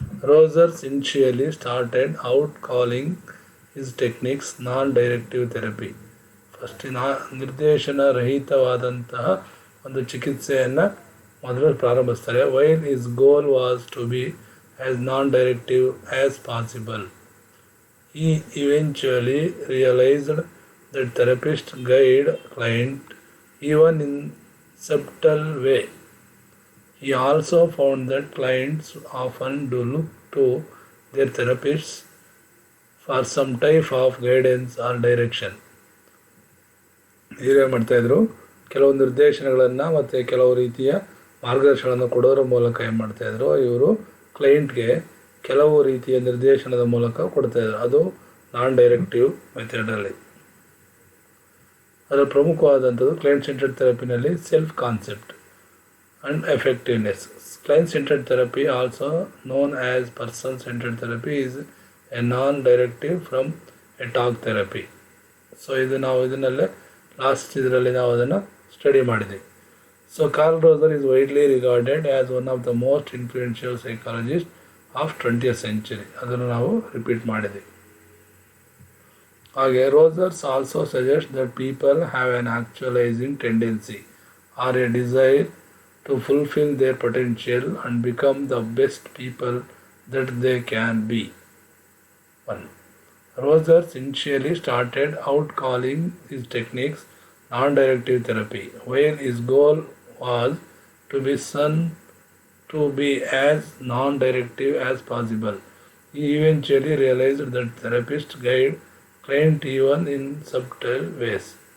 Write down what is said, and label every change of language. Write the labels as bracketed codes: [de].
[en] Rogers initially started out calling his techniques non directive therapy. [kn] First ನಿರ್ದೇಶನ ರಹಿತವಾದಂತಹ ಒಂದು ಚಿಕಿತ್ಸೆಯನ್ನು ಮೊದಲು ಪ್ರಾರಂಭಿಸ್ತಾರೆ. [en] While his goal was to be as non directive as possible. He eventually realized that therapists guide client even in subtle way. He also found that clients often do look to their therapists for some type of guidance or direction. [kn] ಹೀಗೆ ಮಾಡ್ತಾಯಿದ್ರು, ಕೆಲವು ನಿರ್ದೇಶನಗಳನ್ನು ಮತ್ತು ಕೆಲವು ರೀತಿಯ ಮಾರ್ಗದರ್ಶನಗಳನ್ನು ಕೊಡೋದ್ರ ಮೂಲಕ ಏನು ಮಾಡ್ತಾಯಿದ್ರು, ಇವರು ಕ್ಲೈಂಟ್ಗೆ ಕೆಲವು ರೀತಿಯ ನಿರ್ದೇಶನದ ಮೂಲಕ ಕೊಡ್ತಾಯಿದ್ರು. ಅದು ನಾನ್ ಡೈರೆಕ್ಟಿವ್ ಮೆಥಡಲ್ಲಿ. ಅದರ ಪ್ರಮುಖವಾದಂಥದ್ದು client centred ಥೆರಪಿನಲ್ಲಿ self concept and effectiveness. [en] Client centred therapy also known as person centred therapy is a non directive from a talk therapy. [kn] So ಇದನ್ನಲ್ಲೇ last ಇದರಲ್ಲಿ ನಾವು ಅದನ್ನು ಸ್ಟಡಿ ಮಾಡಿದ್ವಿ. [en] So Carl Roger is widely regarded as one of the most influential psychologist of 20th century. [kn] ಅದನ್ನು ನಾವು repeat ಮಾಡಿದ್ವಿ. ಹಾಗೆ [en] Rogers also suggest that people have an actualising tendency or a desire to fulfil their potential and become the best people that they can be. 1. Rogers initially started out calling his techniques non-directive therapy, while his goal was to be as non-directive as possible. He eventually realized that therapists guide client even in subtle ways.